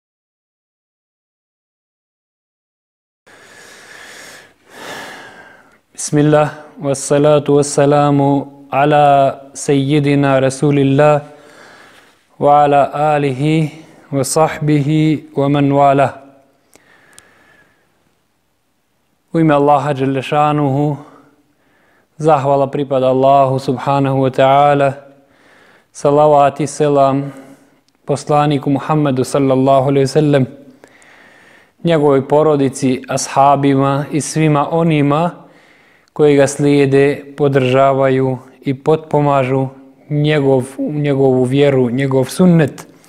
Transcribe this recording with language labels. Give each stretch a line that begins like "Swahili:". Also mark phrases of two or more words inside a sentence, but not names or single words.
Arabic: بسم الله، والصلاة والسلام على سيدنا رسول الله وعلى آله وصحبه ومن والاه.
Bosnian: U ime Allaha
Arabic: جل شأنه,
Bosnian: zahvala pripada Allahu
Arabic: سبحانه وتعالى,
Bosnian: salavat i selam poslaniku Muhammedu
Arabic: صلى الله عليه سلم,
Bosnian: njegovoj porodici, ashabima i svima onima koji ga slijede, podržavaju i potpomažu njegovu vjeru, njegov sunnet.